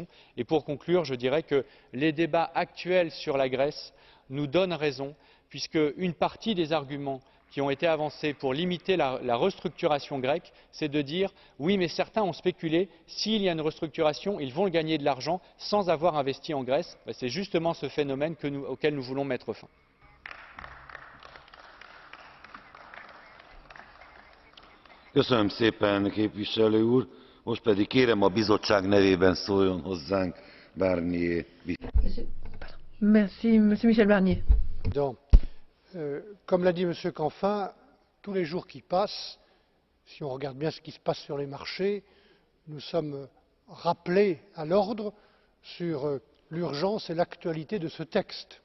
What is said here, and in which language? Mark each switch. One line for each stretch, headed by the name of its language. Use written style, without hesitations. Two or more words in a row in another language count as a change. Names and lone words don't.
French: Et pour conclure, je dirais que les débats actuels sur la Grèce nous donnent raison, puisque une partie des arguments qui ont été avancés pour limiter la restructuration grecque, c'est de dire oui, mais certains ont spéculé, s'il y a une restructuration, ils vont gagner de l'argent sans avoir investi en Grèce. C'est justement ce phénomène auquel nous voulons mettre fin.
Hungarian: Köszönöm szépen, képviselő úr. Most pedig kérem a bizottság nevében szóljon hozzánk Barnier.
French: Merci, Monsieur Michel Barnier. Comme l'a dit M. Canfin, tous les jours qui passent, si on regarde bien ce qui se passe sur les marchés, nous sommes rappelés à l'ordre sur l'urgence et l'actualité de ce texte.